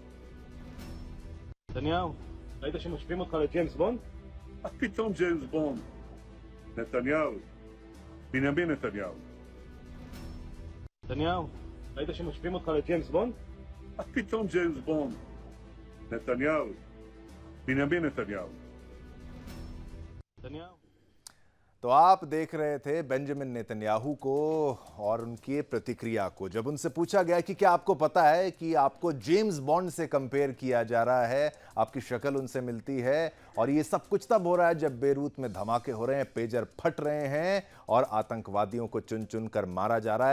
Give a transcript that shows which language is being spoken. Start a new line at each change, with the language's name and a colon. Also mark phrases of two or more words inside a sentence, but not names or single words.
Hebrew: נתניהו, ראית שמשווים אותך לג'יימס בונד? מה פתאום ג'יימס בונד? נתניהו. בנימין נתניהו. נתניהו, ראית שמשווים אותך לג'יימס בונד? מה פתאום ג'יימס בונד? נתניהו. בנימין נתניהו.
Hindi: नतन्याहू। तो आप देख रहे थे बेंजामिन नेतन्याहू को और उनकी प्रतिक्रिया को। जब उनसे पूछा गया कि क्या आपको पता है कि आपको जेम्स बॉन्ड से कंपेयर किया जा रहा है, आपकी शक्ल उनसे मिलती है, और ये सब कुछ तब हो रहा है जब बेरूत में धमाके हो रहे हैं, पेजर फट रहे हैं और आतंकवादियों को चुन चुन कर मारा जा रहा है।